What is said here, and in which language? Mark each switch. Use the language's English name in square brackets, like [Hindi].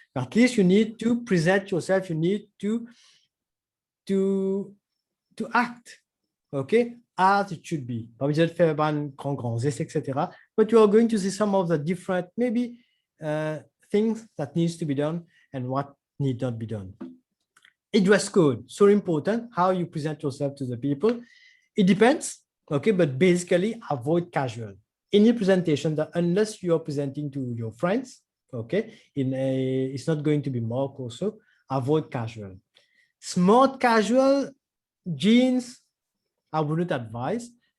[English] At least you need to present yourself. You need to act, okay, as it should be. [French] Pas besoin de faire un grand essai, etc. [English] But you are going to see some of the different, maybe, things that needs to be done and what need not be done. A dress code, so important, how you present yourself to the people. It depends, okay, but basically avoid casual. Any presentation that unless you are presenting to your friends, okay, it's not going to be mock also, avoid casual. Smart casual, jeans, I wouldn't advise.